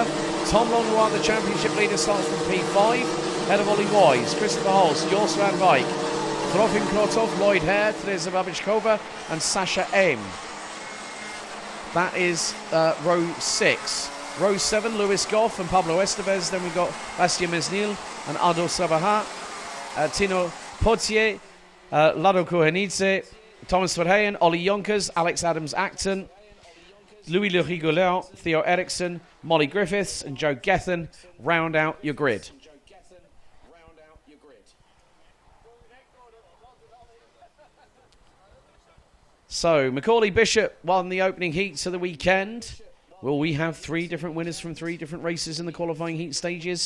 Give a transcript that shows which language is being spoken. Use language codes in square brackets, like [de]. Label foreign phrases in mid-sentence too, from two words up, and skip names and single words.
[en] Tom Longnoir, the championship leader, starts from P5, ahead of Ollie Wise, Christopher Holst, Jos van Wijk, Trofim Krotov, Lloyd Hare, Teresa Babichkova, and Sasha M. That is row 6. Row 7, Lewis Goff and Pablo Estevez. Then we've got Bastien Mesnil and Ado Sabaha, Tino Potier, Lado Kohenidze, Thomas Verheyen, Ollie Yonkers, Alex Adams-Acton, Louis Le Rigoleur, Theo Eriksson, Molly Griffiths and Joe Gethin round out your grid. So, Macaulay Bishop won the opening heats of the weekend. Will we have 3 different winners from 3 different races in the qualifying heat stages?